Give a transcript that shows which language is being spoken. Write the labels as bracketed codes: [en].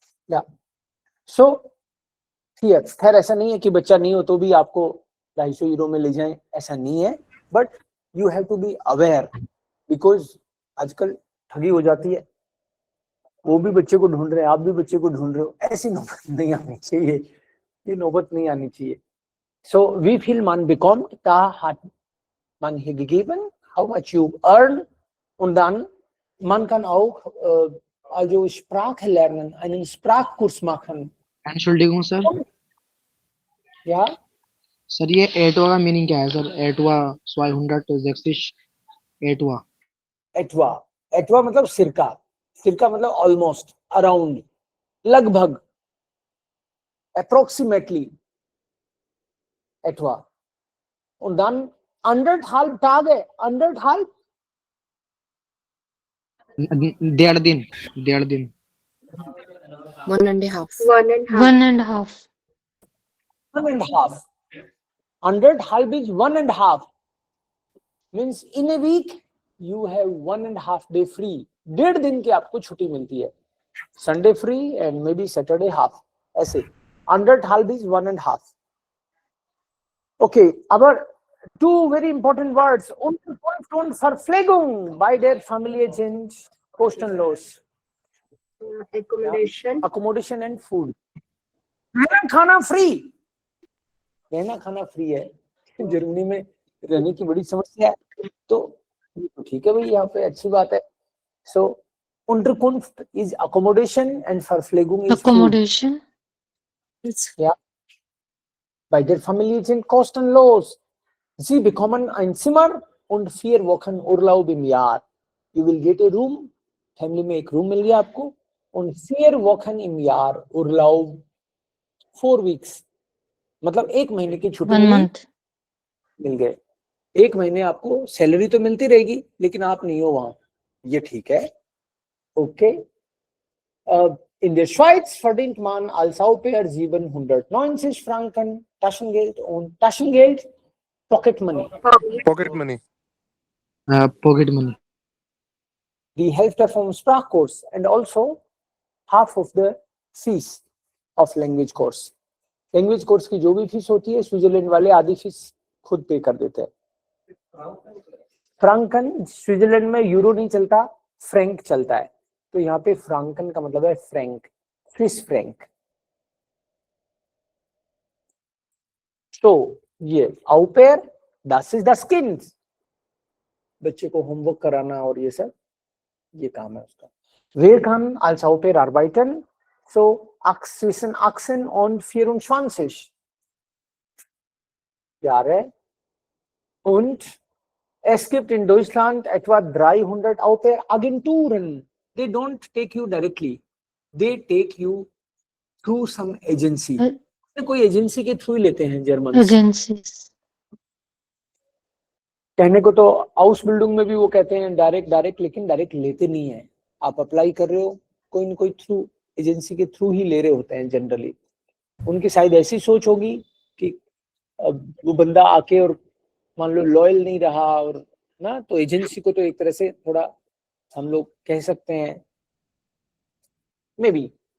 [hi] या सो खैर ऐसा नहीं है कि बच्चा नहीं हो तो भी आपको 250 यूरो में ले जाएं, ऐसा नहीं है। [en] But you have to be aware, because आजकल ठगी हो जाती है। [hi] वो भी बच्चे को ढूंढ रहे हैं, आप भी बच्चे को ढूंढ रहे हो, ऐसी नौबत नहीं आनी चाहिए, ये नौबत नहीं आनी चाहिए। [en] so we feel [de] man bekommt, da hat man hier gegeben, [en] how much you earn, [de] und dann man kann auch also Sprache lernen, einen Sprachkurs machen. Entschuldigung sir, Ja, [hi] sir ये एटवा का मीनिंग क्या है सर? एटवा 260 एटवा [de] etwa. [hi] Etwa मतलब सिरका, सिरका मतलब [en] almost, around, [hi] लगभग, [en] approximately. [de] Etwa. Und dann anderthalb Tage, anderthalb, [hi] 1.5 दिन 1.5. [en] 1.5. Anderthalb is 1.5. Means in a week you have 1.5 day free. [hi] 1.5 दिन की आपको छुट्टी मिलती है. [en] Sunday free and maybe Saturday half. ऐसे. Anderthalb is 1.5. Okay, aber two very important words. [de] Unterkunft und Verpflegung bei der Familie sind kostenlos. [en] Accommodation and food. [hi] रहना खाना free. रहना खाना फ्री है. जर्मनी में रहने की बड़ी समस्या है, तो ठीक है भाई, यहाँ पे अच्छी बात है. [en] So Unterkunft is accommodation and Verpflegung is food. Accommodation. [de] Ja. Bei der Familie sind kostenlos. Sie bekommen ein Zimmer und 4 Wochen Urlaub im Jahr. [en] You will get a room. [hi] Family में एक रूम मिल गया आपको. [de] Und 4 Wochen im Jahr Urlaub. [en] 4 weeks. [hi] मतलब 1 महीने की छुट्टी [en] 1 month. [hi] मिल गए. 1 महीने आपको सैलरी तो मिलती रहेगी, लेकिन आप नहीं हो वहां. ये ठीक है. Okay. [de] In der Schweiz verdient man als Au pair 790 Franken Taschengeld und Taschengeld, [en] Pocket Money. Pocket money. [hi] Pocket money [de] Die Hälfte vom Sprachkurs [en] and also half of the fees of language course. [hi] Language course की जो भी fees होती है, Switzerland वाले आधी fees खुद पे कर देते हैं. फ्रांकन, स्विट्जरलैंड में यूरो नहीं चलता, फ्रैंक चलता है. तो यहाँ पे फ्रांकन का मतलब है फ्रैंक, स्विस फ्रैंक. तो ये [de] au pair, das ist das Kind. [hi] बच्चे को होमवर्क कराना और ये सब, ये काम है उसका. [de] Wer kann als Au pair arbeiten? So zwischen 18 und 24 Jahre. Und es gibt in Deutschland etwa 300 Au pair Agenturen. [en] They don't take you directly. They take you through some agency. [hi] कोई agency के through ही लेते हैं German. [en] Agencies. [hi] कहने को तो house building में भी वो कहते हैं डायरेक्ट, लेकिन डायरेक्ट लेते नहीं है. आप अप्लाई कर रहे हो, कोई न कोई थ्रू एजेंसी के थ्रू ही ले रहे होते हैं जनरली. उनकी शायद ऐसी सोच होगी कि वो बंदा आके और मान लो लॉयल नहीं रहा और ना, तो एजेंसी को तो एक तरह से थोड़ा हम लोग कह सकते हैं मे बी.